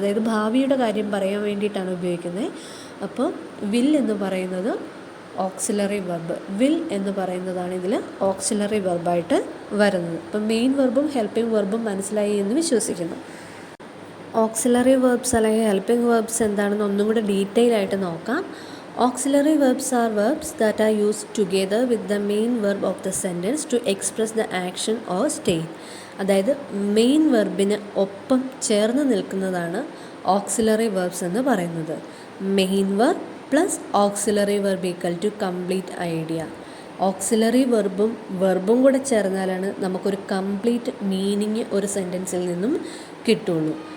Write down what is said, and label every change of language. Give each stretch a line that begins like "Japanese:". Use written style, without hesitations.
Malayalam: അതായത് ഭാവിയുടെ കാര്യം പറയാൻ വേണ്ടിയിട്ടാണ് ഉപയോഗിക്കുന്നത്. അപ്പോൾ വിൽ എന്ന് പറയുന്നത് ഓക്സിലറി വെർബ്. വിൽ എന്ന് പറയുന്നതാണ് ഇതിൽ ഓക്സിലറി വെർബായിട്ട് വരുന്നത്. അപ്പം മെയിൻ വെർബും ഹെൽപ്പിംഗ് വെർബും മനസ്സിലായി എന്ന് വിശ്വസിക്കുന്നു. ഓക്സിലറി വെർബ്സ് അല്ലെങ്കിൽ ഹെൽപ്പിംഗ് വെർബ്സ് എന്താണെന്ന് ഒന്നും കൂടെ ഡീറ്റെയിൽ ആയിട്ട് നോക്കാം.
English: Auxiliary verbs are verbs that are used together with the main verb of the sentence to express the action or state.
Malayalam: അതായത് മെയിൻ വെർബിന് ഒപ്പം ചേർന്ന് നിൽക്കുന്നതാണ് ഓക്സിലറി വെർബ്സ് എന്ന് പറയുന്നത്.
English: Main verb plus auxiliary verb equal to complete idea.
Malayalam: Auxiliary വെർബും കൂടെ ചേർന്നാലാണ് നമുക്കൊരു complete meaning ഒരു സെൻറ്റൻസിൽ നിന്നും കിട്ടുള്ളൂ.